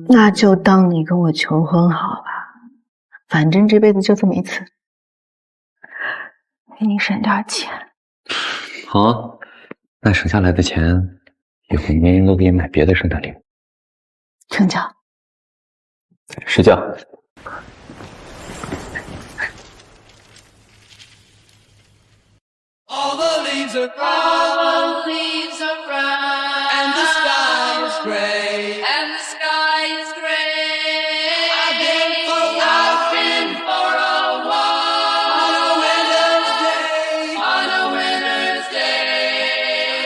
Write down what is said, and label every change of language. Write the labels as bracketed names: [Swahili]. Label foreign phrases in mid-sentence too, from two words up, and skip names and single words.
[Chinese] 那就當你跟我求婚好吧，反正這輩子就這麼一次，給你省點錢。好啊，那省下來的錢，以後年年都給你買別的聖誕禮物。成交。睡覺。 [English] All the leaves are brown, and the sky is gray, and the sky is gray. I've been for a walk on a winter's day, on a winter's day.